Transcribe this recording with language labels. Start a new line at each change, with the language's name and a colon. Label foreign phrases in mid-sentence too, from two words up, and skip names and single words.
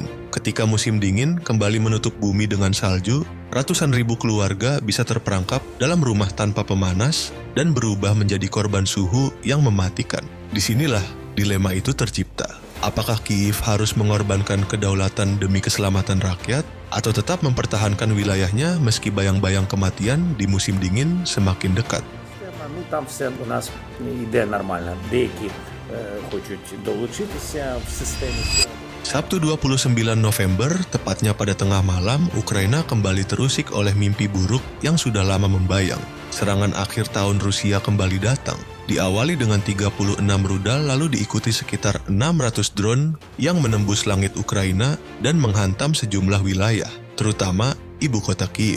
Indonesian: Ketika musim dingin kembali menutup bumi dengan salju, ratusan ribu keluarga bisa terperangkap dalam rumah tanpa pemanas dan berubah menjadi korban suhu yang mematikan. Disinilah dilema itu tercipta. Apakah Kyiv harus mengorbankan kedaulatan demi keselamatan rakyat, atau tetap mempertahankan wilayahnya meski bayang-bayang kematian di musim dingin semakin dekat?
Ukrainian: Ну, там все у нас йде нормально. Деякі хочуть долучитися в системі.
Indonesian: Sabtu 29 November, tepatnya pada tengah malam, Ukraina kembali terusik oleh mimpi buruk yang sudah lama membayang. Serangan akhir tahun Rusia kembali datang. Diawali dengan 36 rudal lalu diikuti sekitar 600 drone yang menembus langit Ukraina dan menghantam sejumlah wilayah, terutama ibu kota Kyiv.